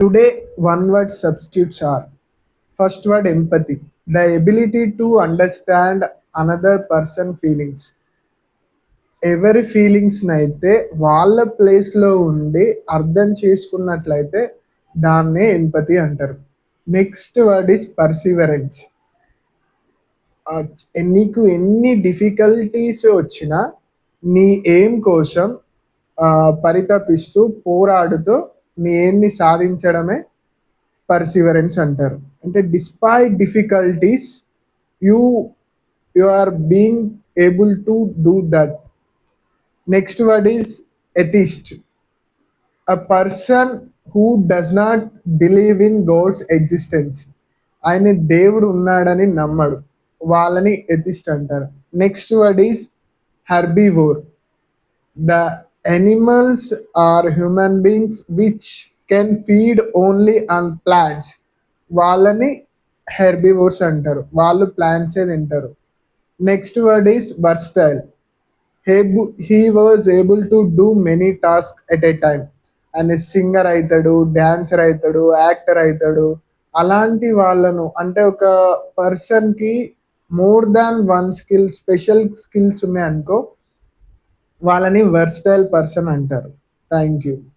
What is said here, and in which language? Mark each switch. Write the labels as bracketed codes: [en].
[en] Today, one word substitutes are: first word empathy, the ability to understand another person feelings. [te] ఎవరి ఫీలింగ్స్‌నైతే వాళ్ళ ప్లేస్‌లో ఉండి అర్థం చేసుకున్నట్లయితే దాన్నే ఎంపతి అంటారు. [en] Next word is perseverance. [te] నీకు ఎన్ని డిఫికల్టీస్ వచ్చినా నీ ఎయిమ్ కోసం పరితపిస్తూ, పోరాడుతూ నీ ఎయిమ్‌ని సాధించడమే పర్సివరెన్స్ అంటారు. [en] అంటే despite difficulties you you are being able to do that. Next word is atheist. A person who does not believe in God's existence. [te] ఆయన దేవుడు ఉన్నాడని నమ్మడు, వాళ్ళని ఎథిస్ట్ అంటారు. [en] Next word is herbivore. The animals are human beings which can feed only on plants. [te] వాళ్ళని herbivores అంటారు, వాళ్ళు ప్లాంట్సే తింటారు. [en] Next word is versatile. He was able to do many task at a time. [te] ఆయన singer అవుతాడు, dancer అవుతాడు, actor అవుతాడు. అలాంటి వాళ్ళను, అంటే ఒక పర్సన్కి more than one skill, special skills ఉన్నాయనుకో, వాళ్ళని వర్స్టైల్ పర్సన్ అంటారు. Thank you.